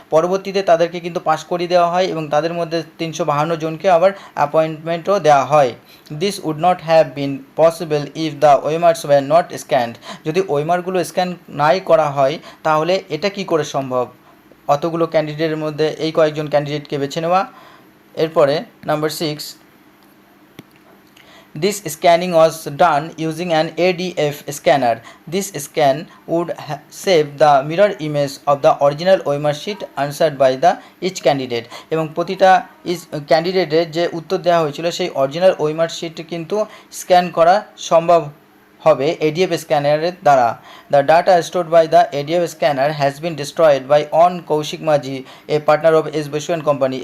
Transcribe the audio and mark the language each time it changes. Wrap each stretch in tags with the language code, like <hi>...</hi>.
<bn>পরবর্তীতে তাদেরকে কিন্তু পাস করিয়ে দেওয়া হয় এবং তাদের মধ্যে 352 জনকে আবার অ্যাপয়েন্টমেন্টও দেওয়া হয়।</bn> <en>This would not have been possible if the OMRs were not scanned.</en> <bn>যদি ওএমআরগুলো স্ক্যান নাই করা হয় তাহলে এটা কি করে সম্ভব? অতগুলো ক্যান্ডিডেটের মধ্যে এই কয়েকজন ক্যান্ডিডেটকে বেছে নেওয়া। এরপরে number</bn> <en>6, this scanning was done using an ADF scanner. This scan would save the mirror image of the original OMR sheet answered by the each candidate.</en> <bn>এবং প্রতিটা ক্যান্ডিডেটের যে উত্তর দেওয়া হয়েছিল সেই অরিজিনাল OMR sheet কিন্তু স্ক্যান করা সম্ভব হবে ADF স্ক্যানারের দ্বারা।</bn> <en>The data stored by the ADF scanner has been destroyed by one Kaushik Majhi, a partner of S Basu and company.</en>